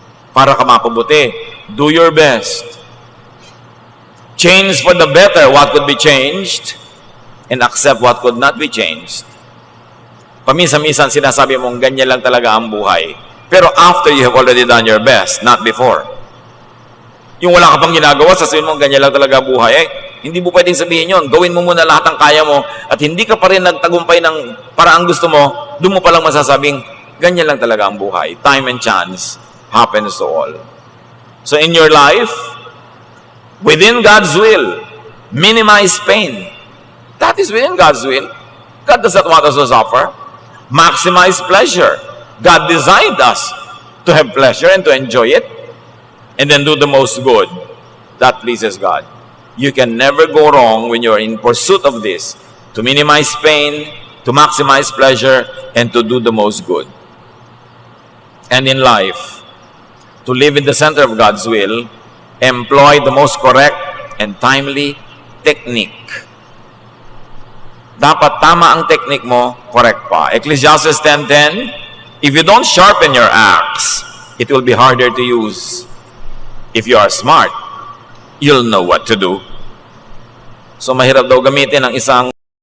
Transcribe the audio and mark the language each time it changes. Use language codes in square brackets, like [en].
[tl] para ka mapabuti. [en] Do your best. Change for the better what could be changed and accept what could not be changed. [tl] Paminsan-minsan sinasabi mong ganyan lang talaga ang buhay. [en] Pero after you have already done your best, not before. [tl] Yung wala ka pang ginagawa, sasabihin mo ganyan lang talaga buhay. Hindi mo pwedeng sabihin yon. Gawin mo muna lahat ng kaya mo at hindi ka pa rin nagtagumpay ng paraang gusto mo, doon mo palang masasabing ganyan lang talaga ang buhay. [en] Time and chance happens to all. So in your life, within God's will, minimize pain. That is within God's will. God does not want us to suffer. Maximize pleasure. God designed us to have pleasure and to enjoy it, and then do the most good. That pleases God. You can never go wrong when you're in pursuit of this, to minimize pain, to maximize pleasure, and to do the most good. And in life, to live in the center of God's will, employ the most correct and timely technique. [tl] Dapat tama ang technique mo, correct pa. [en] Ecclesiastes 10:10, if you don't sharpen your axe, it will be harder to use. If you are smart, you'll know what to do. [tl] So mahirap daw gamitin ang isang